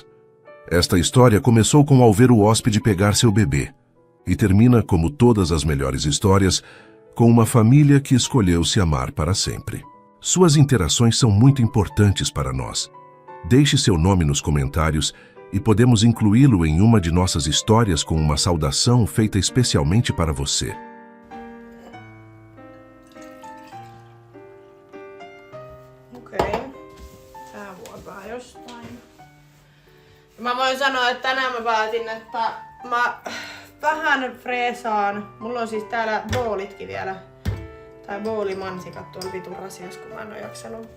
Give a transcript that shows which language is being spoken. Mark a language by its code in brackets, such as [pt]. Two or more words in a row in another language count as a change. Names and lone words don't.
[pt] Esta história começou com ao ver o hóspede pegar seu bebê, e termina, como todas as melhores histórias, com uma família que escolheu se amar para sempre. Suas interações são muito importantes para nós. Deixe seu nome nos comentários e podemos incluí-lo em uma de nossas histórias com uma saudação feita especialmente para você. [fi] Okei. Tää vuotaa jostain. Mä voin sanoa, että tänään mä päätin, että mä vähän freesaan. Mulla on siis täällä boolitkin vielä. Tai boolimansikat tuolla vitun rasias, kun mä en oo jaksanut.